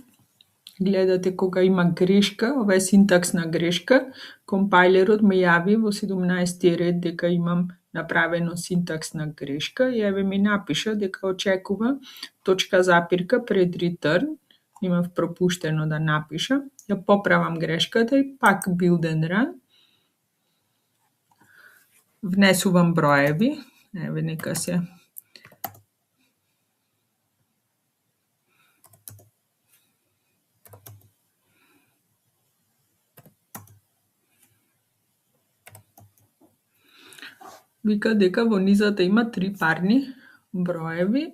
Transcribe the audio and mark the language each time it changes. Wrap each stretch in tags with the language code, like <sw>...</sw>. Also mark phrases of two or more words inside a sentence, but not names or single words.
<mk>Гледате кога има грешка, ова е синтаксна грешка, компајлерот ме јави во 17 ред дека имам направено синтаксна грешка и еве ми напиша дека очекува точка запирка пред return. Имав пропуштено да напиша. Ја поправам грешката и пак</mk> <en>build and run.</en> <mk>Внесувам броеви. Еве нека се вика дека во низата има 3 парни броеви.</mk>